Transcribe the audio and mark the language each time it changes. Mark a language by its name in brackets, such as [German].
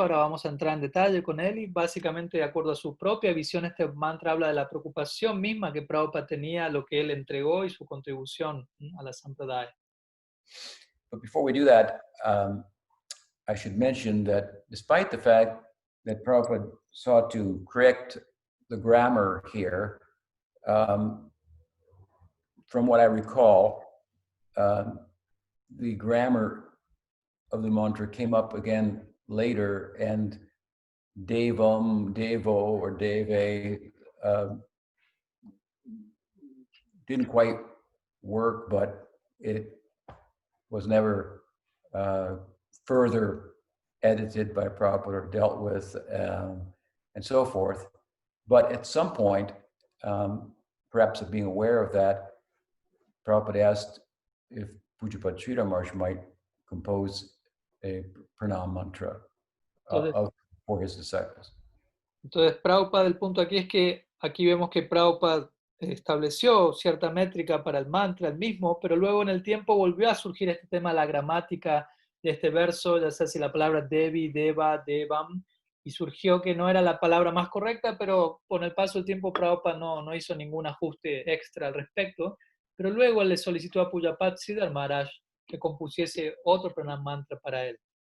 [Spanish] Ahora vamos a entrar en detalle con él y básicamente de acuerdo a su propia visión, este mantra habla de la preocupación misma que Prabhupada tenía, lo que él entregó y su contribución a la sampradaya. [English] But before we do that, I should mention that despite the fact that Prabhupada sought to correct the grammar here, from what I recall, the grammar of the mantra came up again later, and Devam, Devo, or Deve didn't quite work, but it was never further edited by Prabhupada or dealt with, and so forth. But at some point, perhaps of being aware of that, Prabhupada asked if Pujapad Srila Maharaj might compose a pranam mantra for his disciples. [Spanish] Entonces, Prabhupada, el punto aquí es que aquí vemos que Prabhupada estableció cierta métrica para el mantra, el mismo, pero luego en el tiempo volvió a surgir este tema de la gramática de este verso, ya sea si la palabra Devi, Deva, Devam, y surgió que no era la palabra más correcta, pero con el paso del tiempo Prabhupada no hizo ningún ajuste extra al respecto, pero luego le solicitó a Pujapad Sridhar Maharaj que compusiese otro pranam mantra para él.